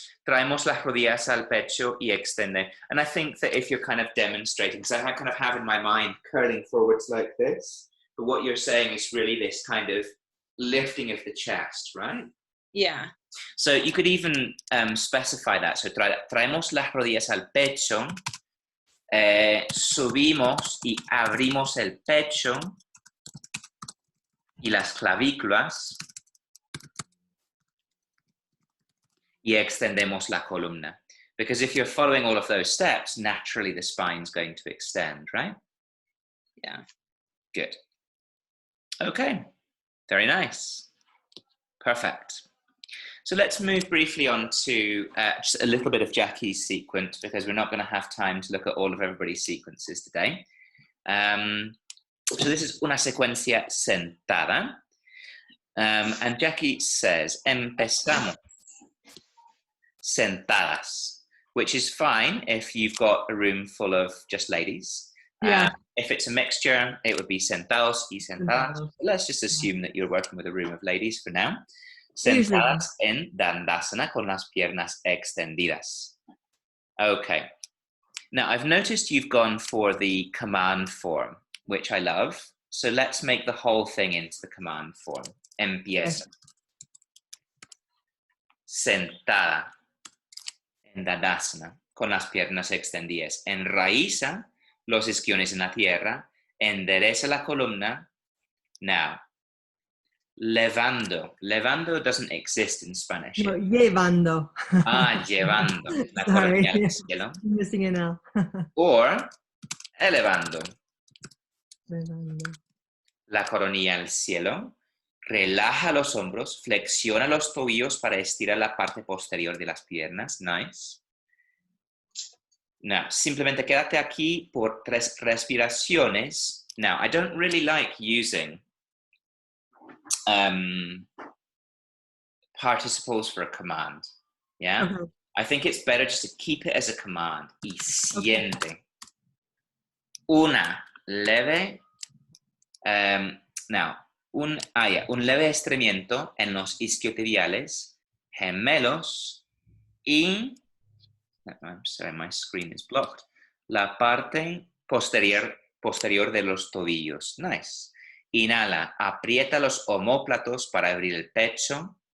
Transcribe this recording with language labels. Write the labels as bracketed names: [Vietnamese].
[Spanish] Traemos las rodillas al pecho y extende. [English] And I think that if you're kind of demonstrating, because I kind of have in my mind curling forwards like this, but what you're saying is really this kind of lifting of the chest, right? Yeah. So you could even specify that. [Spanish] So traemos las rodillas al pecho, subimos y abrimos el pecho y las clavículas y extendemos la columna. [English] Because if you're following all of those steps, naturally the spine's going to extend, right? Yeah. Good. Okay. Very nice. Perfect. So let's move briefly on to just a little bit of Jackie's sequence because we're not going to have time to look at all of everybody's sequences today. So this is [Spanish] una secuencia sentada. [English] And Jackie says, [Spanish] empezamos sentadas, [English] which is fine if you've got a room full of just ladies. Yeah. If it's a mixture, it would be [Spanish] sentados y sentadas. [English] Let's just assume that you're working with a room of ladies for now. [Spanish] Sentadas en Dandasana con las piernas extendidas. [English] Okay. Now, I've noticed you've gone for the command form, which I love. So let's make the whole thing into the command form. [Spanish] Empieza. Sentada en Dandasana con las piernas extendidas. Enraiza los isquiones en la tierra. Endereza la columna. Now, levando. [English] Levando doesn't exist in Spanish. [Spanish] No, llevando. Llevando. La [English] Sorry. [Spanish] coronilla al cielo. [English] Missing an L. [Spanish] Or elevando. Llevando. La coronilla al cielo. Relaja los hombros. Flexiona los tobillos para estirar la parte posterior de las piernas. Nice. Now, simplemente quédate aquí por 3 respiraciones. [English] Now, I don't really like using participles for a command. Yeah? Okay. I think it's better just to keep it as a command. [Spanish] Y siente. Una leve. Un leve estreñimiento en los isquiotibiales, gemelos y. [English] I'm sorry, my screen is blocked. [Spanish] La parte posterior de los tobillos. Nice. Inhala, aprieta los omóplatos para abrir el pecho.